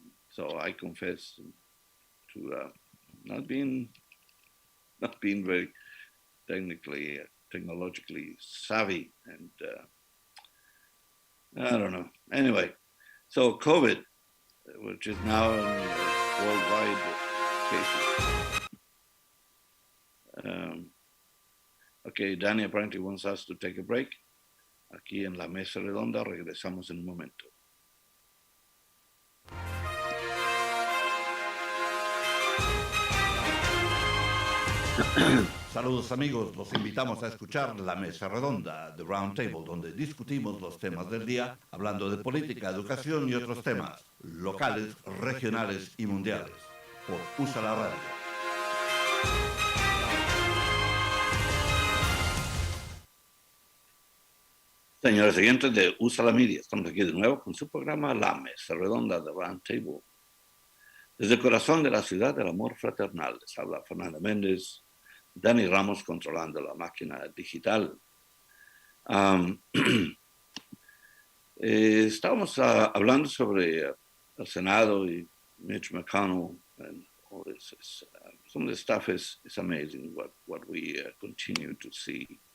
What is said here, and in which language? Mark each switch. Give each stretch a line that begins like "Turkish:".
English: So I confess to not being very technologically savvy, and I don't know. Anyway, so COVID, which is now in worldwide cases. Okay, Danny apparently wants us to take a break.
Spanish: Aquí en la mesa redonda regresamos en un momento. Saludos amigos, los invitamos a escuchar La Mesa Redonda, The Roundtable, donde discutimos los temas del día, hablando de política, educación y otros temas, locales, regionales y mundiales, por USA la Radio. Señores oyentes de USA la Media, estamos aquí de nuevo con su programa La Mesa Redonda, The Roundtable. Desde el corazón de la ciudad del amor fraternal, les habla Fernando Méndez, Dani Ramos controlando la máquina digital. Estábamos hablando sobre el Senado y Mitch McConnell,
English: and all this. Some of this stuff is amazing, what we continue to see.